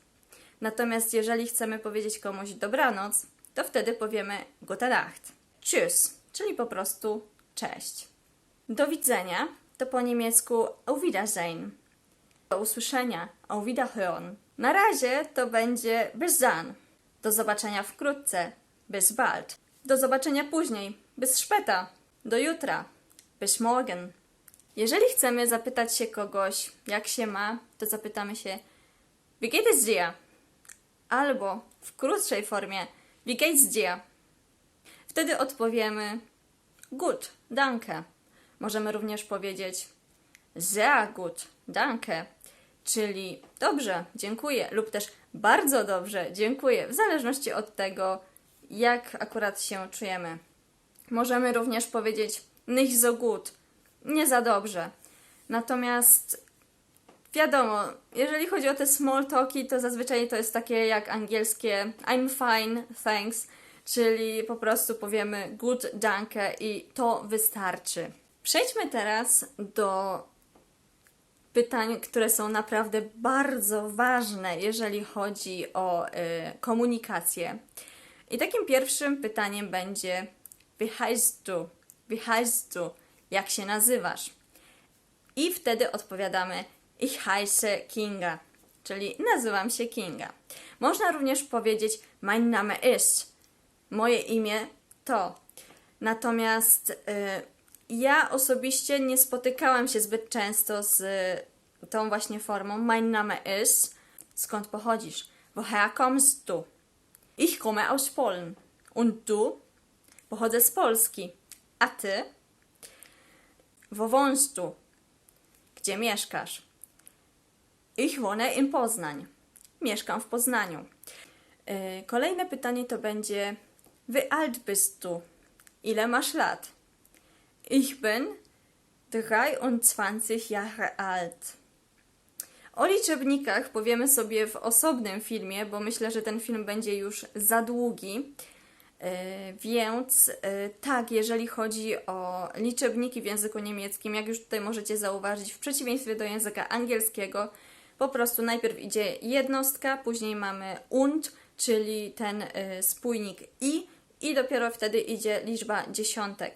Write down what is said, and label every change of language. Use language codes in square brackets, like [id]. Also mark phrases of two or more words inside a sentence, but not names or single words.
[pl] Natomiast jeżeli chcemy powiedzieć komuś dobranoc, to wtedy powiemy [de] Gute Nacht. Tschüss, [pl] czyli po prostu cześć. Do widzenia to po niemiecku [de] Auf Wiedersehen. [pl] Do usłyszenia, [de] Auf Wiederhören. [pl] Na razie to będzie [de] bis dann. [pl] Do zobaczenia wkrótce, [de] bis bald. [pl] Do zobaczenia później, [de] bis später. [pl] Do jutra, [de] bis morgen. [pl] Jeżeli chcemy zapytać się kogoś, jak się ma, to zapytamy się [de] Wie geht es dir? [pl] Albo w krótszej formie [de] Wie geht's dir? [pl] Wtedy odpowiemy [de] Gut, danke. [pl] Możemy również powiedzieć [de] Sehr gut, danke, [pl] czyli dobrze, dziękuję, lub też bardzo dobrze, dziękuję, w zależności od tego, jak akurat się czujemy. Możemy również powiedzieć [de] nicht so gut, [pl] nie za dobrze. Natomiast wiadomo, jeżeli chodzi o te small talki, to zazwyczaj to jest takie jak angielskie [en] I'm fine, thanks, [pl] czyli po prostu powiemy [de] good, danke [pl] i to wystarczy. Przejdźmy teraz do pytań, które są naprawdę bardzo ważne, jeżeli chodzi o komunikację. I takim pierwszym pytaniem będzie [de] Wie heißt du? Wie heißt du? [pl] Jak się nazywasz? I wtedy odpowiadamy [de] Ich heiße Kinga, [pl] czyli nazywam się Kinga. Można również powiedzieć [de] Mein Name ist. [pl] Moje imię to. Natomiast ja osobiście nie spotykałam się zbyt często z tą właśnie formą [de] Mein Name ist. [pl] Skąd pochodzisz? [de] Woher kommst du? Ich komme aus Polen. Und du? [pl] Pochodzę z Polski. A ty? [de] Wo wohnst du? [pl] Gdzie mieszkasz? [de] Ich wohne in Poznań. [pl] Mieszkam w Poznaniu. Kolejne pytanie to będzie [de] Wie alt bist du? [pl] Ile masz lat? [de] Ich bin 23 Jahre alt. [pl] O liczebnikach powiemy sobie w osobnym filmie, bo myślę, że ten film będzie już za długi. Więc tak, jeżeli chodzi o liczebniki w języku niemieckim, jak już tutaj możecie zauważyć, w przeciwieństwie do języka angielskiego, po prostu najpierw idzie jednostka, później mamy und, czyli ten spójnik i dopiero wtedy idzie liczba dziesiątek.